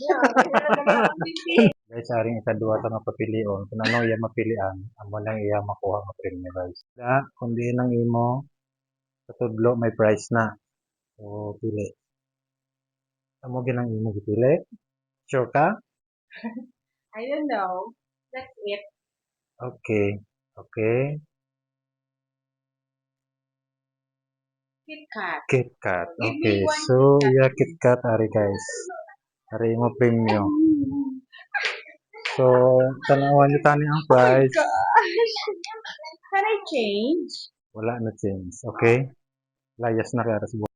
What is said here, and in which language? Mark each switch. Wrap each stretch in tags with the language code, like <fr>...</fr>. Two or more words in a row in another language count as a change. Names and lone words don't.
<hil>Guys, aring ikadua ta nga papilion. Kung ano iya mapilian, amo lang iya makuha nga premyo guys. Da, kung diin ang imo, katudlo may price na. So, pili. Amo ginang imo gipili? Sure ka?</hil> <en>I don't know. That's it. Okay. Okay. KitKat. KitKat. Give Okay. me one So, KitKat.</en> <hil>iya KitKat ari guys. Ari mo premyo. So, tanawan niyo tani ang price.</hil> <en>Can I change?</en> <hil>Wala na change. Okay? Layas na kaya sa</hil>